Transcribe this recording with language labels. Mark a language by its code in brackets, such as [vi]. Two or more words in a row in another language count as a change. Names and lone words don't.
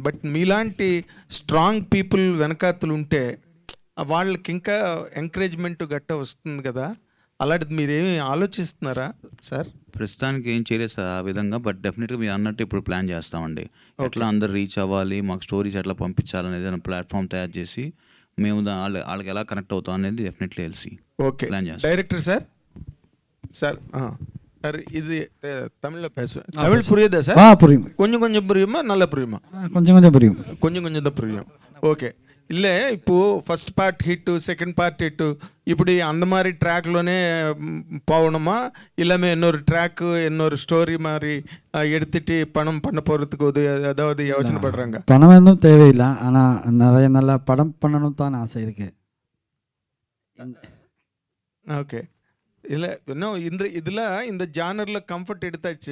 [te] బట్ మీలాంటి [en] strong people [te] వెనకాతలు ఉంటే వాళ్ళకి ఇంకా ఎంకరేజ్మెంట్ గట్ట వస్తుంది కదా, అలాంటిది మీరేమి ఆలోచిస్తున్నారా సార్? ప్రస్తుతానికి ఏం చేయలేదు సార్ ఆ విధంగా, [en] but definitely [te] మీరు అన్నట్టు ఇప్పుడు ప్లాన్ చేస్తామండి. ఎట్లా అందరు రీచ్ అవ్వాలి, మాకు స్టోరీస్ ఎట్లా పంపించాలనేది ప్లాట్ఫామ్ తయారు చేసి మేము వాళ్ళకి ఎలా కనెక్ట్ అవుతాం అనేది డెఫినెట్లీ తెలిసి ప్లాన్ చేస్తాం. [en] director sir sir [ta] சார் இது தமிழில் பேசுவேன். தமிழ் புரியுதா சார்? புரியும். கொஞ்சம் கொஞ்சம் புரியுமா, நல்லா புரியுமா? கொஞ்சம் கொஞ்சம் புரியும். கொஞ்சம் கொஞ்சம் தான் புரியும். ఓకే, இல்லை இப்போது [en] first part hit, second part hit, [ta] இப்படி அந்த மாதிரி ட்ராக்லோனே போகணுமா, இல்லாமல் இன்னொரு ட்ராக்கு இன்னொரு ஸ்டோரி மாதிரி எடுத்துட்டு பணம் பண்ண போகிறதுக்கு ஏதாவது யோசனை படுறாங்க? பணம் எதுவும் தேவையில்லை, ஆனால் நிறைய நல்ல படம் பண்ணணும் தான் ஆசை இருக்கு. ஓகே, இல்லை இன்னும் இந்த ஜானரில் கம்ஃபர்ட் எடுத்தாச்சு.